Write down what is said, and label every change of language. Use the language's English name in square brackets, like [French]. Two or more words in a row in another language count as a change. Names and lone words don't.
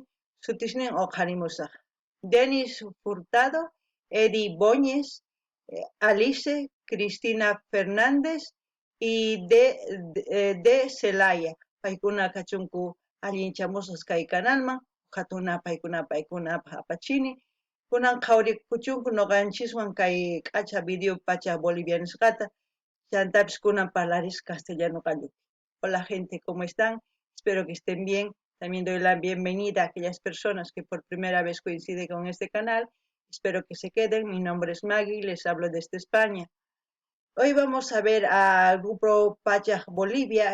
[Quechua] sutishnin huqarimusaq Denis Furtado, Edi Boñez, Alice, Cristina Fernández y de Celaya paykuna kachunku allinchamusaq kay canalman hatuna paykuna apachini kunan qhawarikuchunku noqanchiswan kay q'acha video pacha Bolivia nisqata chantapis kunan parlaris castellano qallupi. [Spanish] Hola gente, ¿cómo están? Espero que estén bien. También doy la bienvenida a aquellas personas que por primera vez coinciden con este canal. Espero que se queden. Mi nombre es Maggie, les hablo desde España. Hoy vamos a ver al grupo Pachaj Bolivia.